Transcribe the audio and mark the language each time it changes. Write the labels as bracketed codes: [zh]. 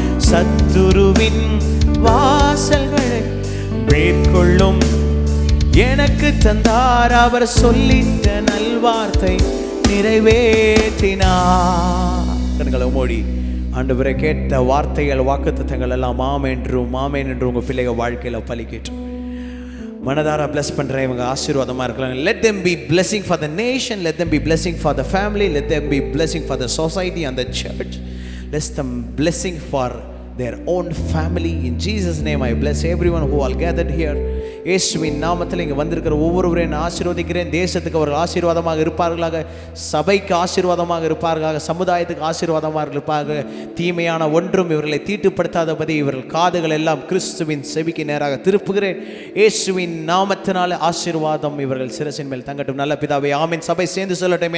[ta] சத்துருவின் வாசல்களை மேற்கொள்ளும் எனக்கு தந்தார், அவர் சொல்லிட்ட நல்வார்த்தை நிறைவேற்றினார். கண்களை மூடி ஆண்டவரே கேட்ட வார்த்தைகள் வாக்குத்தத்தங்கள் எல்லாம் ஆமென்றும் ஆமென் என்று உங்கள் பிள்ளைகள் வாழ்க்கையில் பலிக்கட்டும். மனதார பிளஸ் பண்ணுறேன், இவங்க ஆசீர்வாதமாக இருக்கலாம். [en] Let them be blessing for the nation, let them be blessing for the family, let them be blessing for the society and the church. Let them blessing for their own family. In Jesus' name I bless everyone who all gathered here. [ta] இயேசுவின் நாமத்தில் இங்கே வந்திருக்கிற ஒவ்வொருவரையும் நான் ஆசீர்வதிக்கிறேன். தேசத்துக்கு அவர்கள் ஆசீர்வாதமாக இருப்பார்களாக, சபைக்கு ஆசீர்வாதமாக இருப்பார்களாக, சமுதாயத்துக்கு ஆசீர்வாதமாக இருப்பார்கள். தீமையான ஒன்றும் இவர்களை தீட்டுப்படுத்தாதபடி இவர்கள் காதுகள் எல்லாம் கிறிஸ்துவின் செவிக்கு நேராக திருப்புகிறேன். இயேசுவின் நாமத்தினால ஆசீர்வாதம் இவர்கள் சிரசின் மேல் தங்கட்டும். நல்ல பிதாவே, ஆமென். சபை சேர்ந்து சொல்லட்டும்.